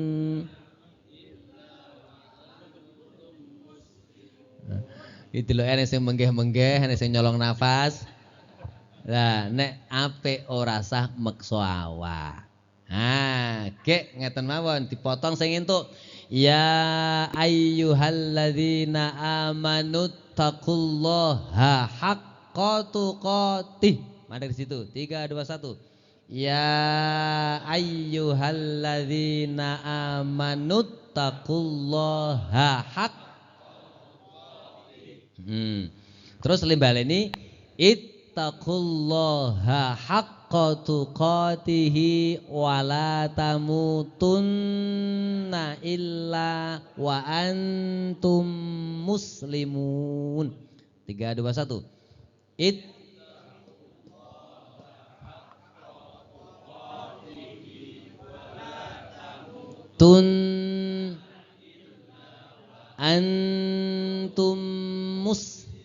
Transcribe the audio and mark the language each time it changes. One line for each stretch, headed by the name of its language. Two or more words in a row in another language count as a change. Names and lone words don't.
Javanese: Itu lho ene sing menggeh-menggeh, ene sing nyolong nafas. Lah nek apik ora sah meksa awak. Gek ngeten mawon dipotong sing entuk.
Arabic: يا أيها الذين آمنوا اتقوا الله حق تقاته.
Indonesian: Mari di situ.
Arabic: 3 2 1. يا أيها الذين آمنوا اتقوا الله حق.
Javanese: Terus limbaleni
Arabic: اتقوا الله حق تقاته ولا تموتن إلا وأنتم مسلمون. 3 2 1. Tun antum mus.